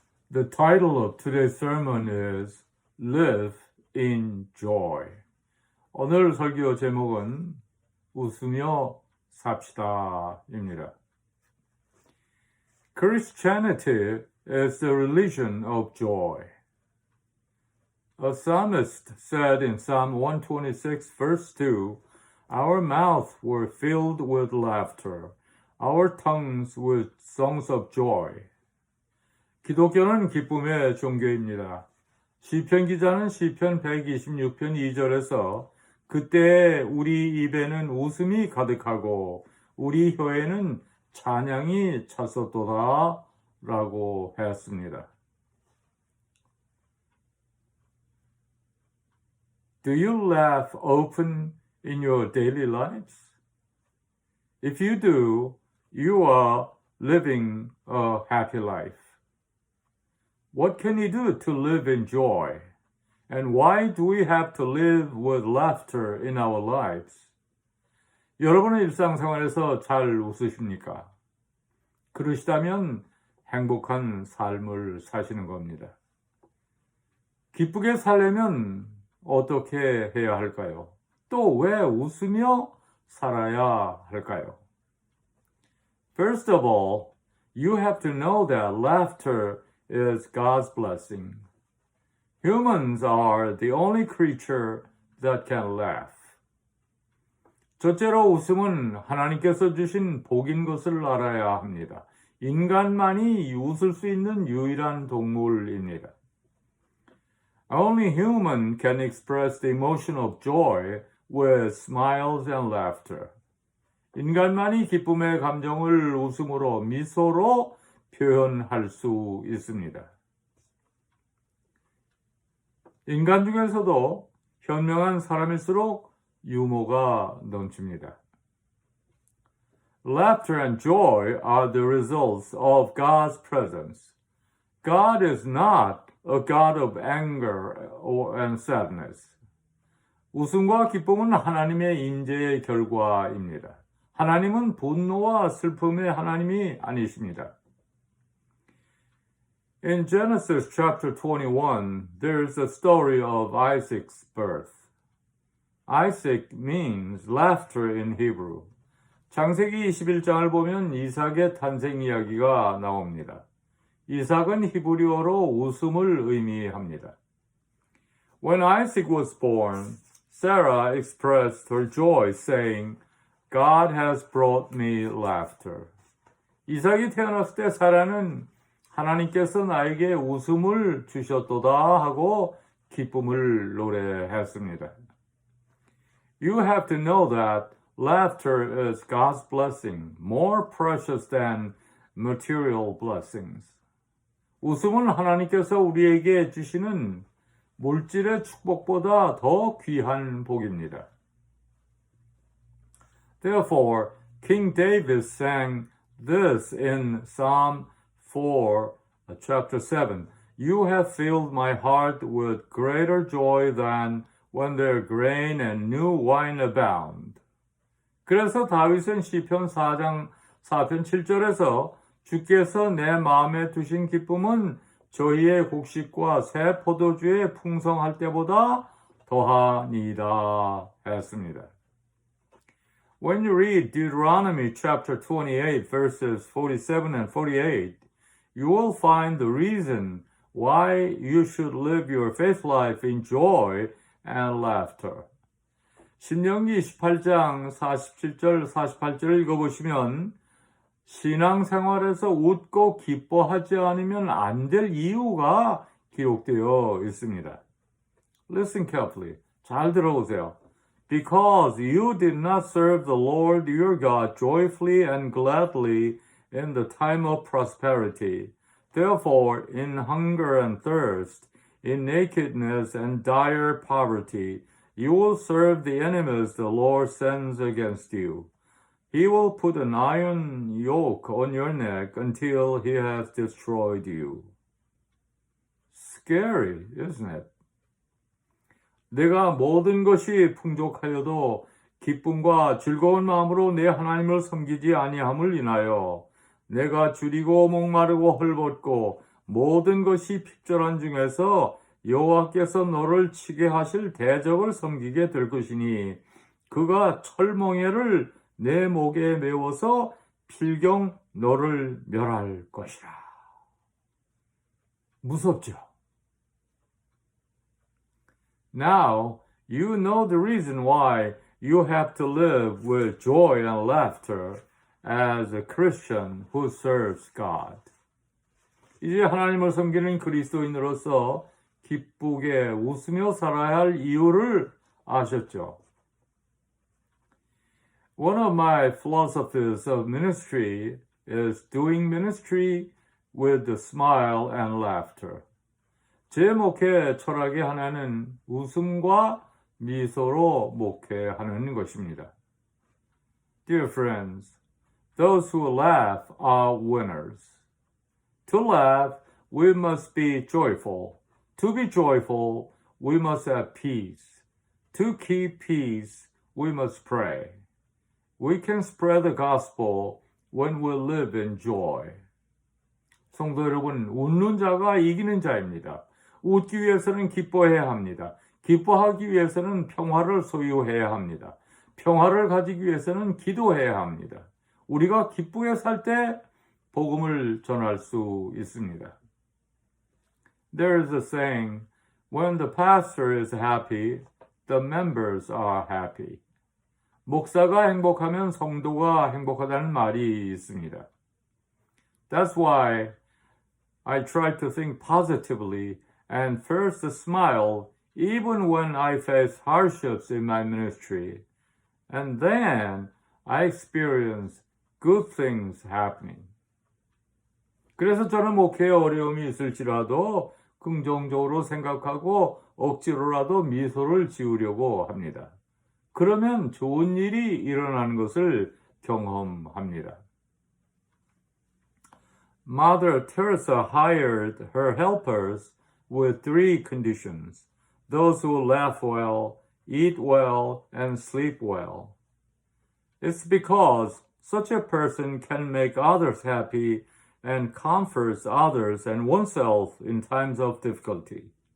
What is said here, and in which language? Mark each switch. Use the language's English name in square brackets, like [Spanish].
[English] The title of today's sermon is Live in Joy. [Korean] 오늘 설교 제목은 웃으며 삽시다입니다. [English] Christianity is the religion of joy. A psalmist said in Psalm 126 verse 2, Our mouths were filled with laughter, our tongues with songs of joy. [Korean] 기독교는 기쁨의 종교입니다. 시편 기자는 시편 126편 2절에서 그때 우리 입에는 웃음이 가득하고 우리 혀에는 찬양이 찼었도다 라고 했습니다. [English] Do you laugh often in your daily lives? If you do, you are living a happy life. What can you do to live in joy? And why do we have to live with laughter in our lives? [Korean] 여러분의 일상생활에서 잘 웃으십니까? 그러시다면 행복한 삶을 사시는 겁니다. 기쁘게 살려면 어떻게 해야 할까요? 또 왜 웃으며 살아야 할까요? [English] First of all, you have to know that laughter is God's blessing. Humans are the only creature that can laugh. [Korean] 첫째로 웃음은 하나님께서 주신 복인 것을 알아야 합니다. 인간만이 웃을 수 있는 유일한 동물입니다. [English] Only human can express the emotion of joy with smiles and laughter. [Korean] 인간만이 기쁨의 감정을 웃음으로, 미소로 표현할 수 있습니다. 인간 중에서도 현명한 사람일수록 유머가 넘칩니다. [English] Laughter and joy are the results of God's presence. God is not a God of anger and sadness. [Korean] 웃음과 기쁨은 하나님의 임재의 결과입니다. 하나님은 분노와 슬픔의 하나님이 아니십니다. [English] In Genesis chapter 21, there's a story of Isaac's birth. Isaac means laughter in Hebrew. [Korean] 창세기 21장을 보면 이삭의 탄생 이야기가 나옵니다. 이삭은 히브리어로 웃음을 의미합니다. [English] When Isaac was born, Sarah expressed her joy, saying, God has brought me laughter. [Korean] 이삭이 태어났을 때 사라는 하나님께서 나에게 웃음을 주셨도다 하고 기쁨을 노래했습니다. [English] You have to know that laughter is God's blessing, more precious than material blessings. [Korean] 웃음은 하나님께서 우리에게 주시는 물질의 축복보다 더 귀한 복입니다. [English] Therefore, King David sang this in Psalm 4, chapter 7. You have filled my heart with greater joy than when their grain and new wine abound. [Korean] 그래서 다윗은 시편 4편 7절에서 주께서 내 마음에 두신 기쁨은 저희의 곡식과 새 포도주의 풍성할 때보다 더하니이다 했습니다. [English] When you read Deuteronomy chapter 28 verses 47 and 48, you will find the reason why you should live your faith life in joy and laughter. [Korean] 신명기 18장 47절 48절을 읽어보시면 신앙생활에서 웃고 기뻐하지 않으면 안 될 이유가 기록되어 있습니다. [English] Listen carefully. [Korean] 잘 들어보세요. [English] Because you did not serve the Lord your God joyfully and gladly in the time of prosperity. Therefore, in hunger and thirst, in nakedness and dire poverty, you will serve the enemies the Lord sends against you. He will put an iron yoke on your neck until he has destroyed you. Scary, isn't it? [Korean] 내가 모든 것이 풍족하여도 기쁨과 즐거운 마음으로 내 하나님을 섬기지 아니함을 인하여 내가 줄이고 목마르고 헐벗고 모든 것이 핍절한 중에서 여호와께서 너를 치게 하실 대적을 섬기게 될 것이니 그가 철멍에를 내 목에 메워서 필경 너를 멸할 것이라. 무섭죠? [English] Now you know the reason why you have to live with joy and laughter as a Christian who serves God. [Korean] 이제 하나님을 섬기는 그리스도인으로서 기쁘게 웃으며 살아야 할 이유를 아셨죠? [English] One of my philosophies of ministry is doing ministry with a smile and laughter. [Korean] 제 목회 철학의 하나는 웃음과 미소로 목회하는 것입니다. [English] Dear friends, those who laugh are winners. To laugh, we must be joyful. To be joyful, we must have peace. To keep peace, we must pray. We can spread the gospel when we live in joy. [Korean] 성도 여러분, 웃는 자가 이기는 자입니다. 웃기 위해서는 기뻐해야 합니다. 기뻐하기 위해서는 평화를 소유해야 합니다. 평화를 가지기 위해서는 기도해야 합니다. 우리가 기쁘게 살 때 복음을 전할 수 있습니다. [English] There is a saying, when the pastor is happy, the members are happy. [Korean] 목사가 행복하면 성도가 행복하다는 말이 있습니다. [English] That's why I try to think positively and first smile even when I face hardships in my ministry. And then I experience good things happening. [Korean] 그래서 저는 목회에 어려움이 있을지라도 긍정적으로 생각하고 억지로라도 미소를 지으려고 합니다. 그러면 좋은 일이 일어나는 것을 경험합니다. [English] Mother Teresa hired her helpers with 3 conditions. Those who laugh well, eat well, and sleep well. It's because such a person can make others happy and comforts others and oneself in times of difficulty.